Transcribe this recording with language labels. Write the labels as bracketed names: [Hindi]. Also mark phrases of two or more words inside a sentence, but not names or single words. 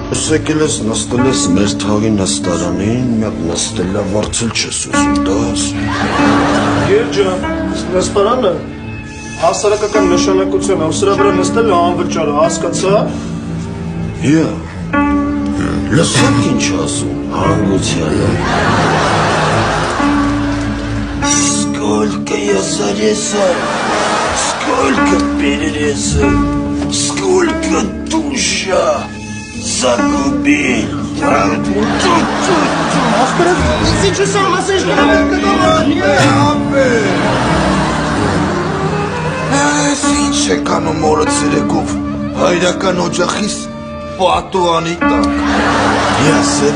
[Armenian] Եկել ես նստել ես մեր թաղի նստարանին, միակ նստելա վարձել չես ուզում, դաս։ Գերջան, նստարանը հասարակական նշանակություն է, սրա վրա նստելը անվճար է, հասկացա։ Լսեք ինչ ասում, հանգուցյանը։ [Russian] Сколько я зарезал, сколько перерезал, сколько душа загубил. [Armenian] Ախպերս, ինձ ինչ սամ ասեշ Այս ինչ եք անում օրը ցերեկով, հայրական օջախիս պատուանի տակ։ Ես էդ